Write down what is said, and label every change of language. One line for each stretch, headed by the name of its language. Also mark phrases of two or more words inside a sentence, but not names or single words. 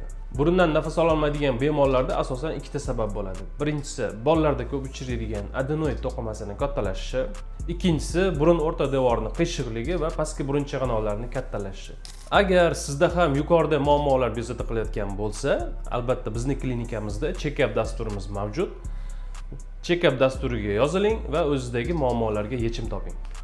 Uzbek: Burundan nafas ola olmaydigan bemorlarda asosan ikkita sabab bo'ladi. Birinchisi, bolalarda ko'p uchraydigan adenoid to'qimasining kattalashishi, ikkinchisi burun o'rta devorining qiyshiqligi va pastki burun chig'anoqlarining kattalashishi. Agar sizda ham yuqorida muammolar bezovta qilayotgan bo'lsa, albatta bizning klinikamizda check-up dasturimiz mavjud. Check-up dasturiga yoziling va o'zizdagi muammolarga yechim toping.